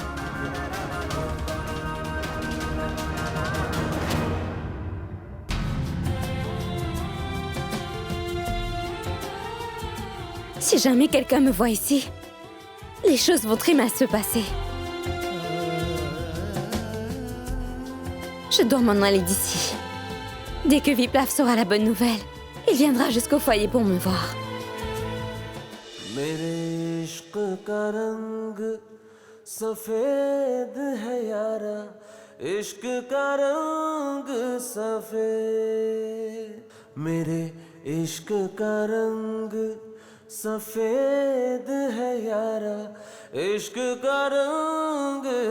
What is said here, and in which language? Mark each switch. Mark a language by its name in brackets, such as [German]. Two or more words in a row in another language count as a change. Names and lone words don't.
[French] Si jamais quelqu'un me voit ici, les choses vont très mal se passer. Je dois m'en aller d'ici. Dès que Viplav saura la bonne nouvelle, il viendra jusqu'au foyer pour me voir. [Hindi] मेरे इश्क का रंग सफेद है यारा इश्क का रंग सफेद मेरे इश्क का रंग सफेद है यारा इश्क का रंग